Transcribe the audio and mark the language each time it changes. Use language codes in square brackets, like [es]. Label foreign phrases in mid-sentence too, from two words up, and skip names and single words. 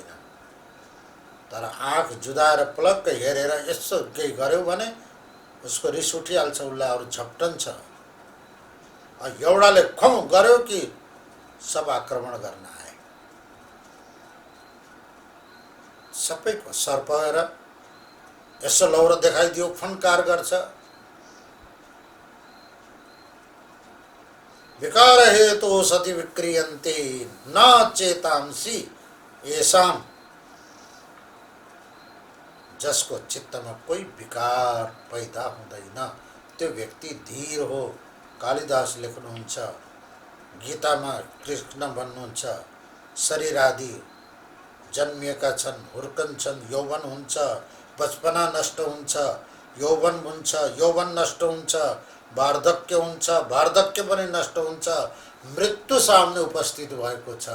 [ne] तर आँख जुदाएर प्लक्क हेरेर यसो केही गर्यो भने उसको रिस उठिहाल्छ, उसलाई अरू झप्टन्छ। एउटाले खौ गर्यो कि सब आक्रमण गर्न आए। सबैको सर्प भएर यसो लौरो देखाइदियो फन्कार गर्छ। [sa] विकार हेतु सति विक्रियन्ते न चेतांसी येषाम्। [ne] जसको चित्तमा कोही विकार पैदा हुँदैन त्यो व्यक्ति धीर हो। कालिदास लेख्नुहुन्छ, गीतामा कृष्ण भन्नुहुन्छ, शरीर आदि जन्मिएका छन्, हुर्कन्छन्, यौवन हुन्छ, बचपना नष्ट हुन्छ, यौवन हुन्छ, यौवन नष्ट हुन्छ, वार्धक्य हुन्छ, वार्धक्य पनि नष्ट हुन्छ, मृत्यु सामने उपस्थित भएको छ।